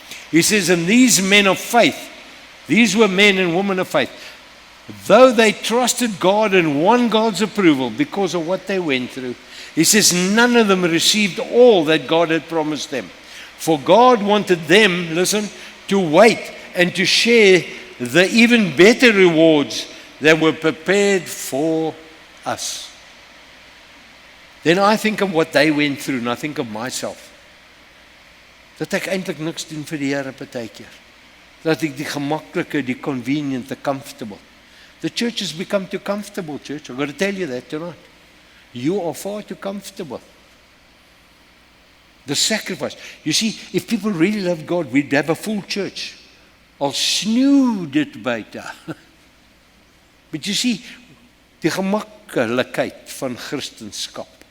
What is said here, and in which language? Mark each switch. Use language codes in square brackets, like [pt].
[en] He says, and these men of faith, these were men and women of faith, though they trusted God and won God's approval because of what they went through, he says none of them received all that God had promised them. For God wanted them, listen, to wait and to share the even better rewards that were prepared for us. Then I think of what they went through, and I think of myself. [af] Dat ek eintlik niks doen vir die Here partykeer. Dat ek die gemaklike, die convenient, [en] the comfortable. The church has become too comfortable, church. I've got to tell you that tonight. You are far too comfortable. The sacrifice. You see, if people really love God, we'd have a full church. [af] Al sneeu dit buite. [en] But you see, [af] die gemakkelikheid van Christendom.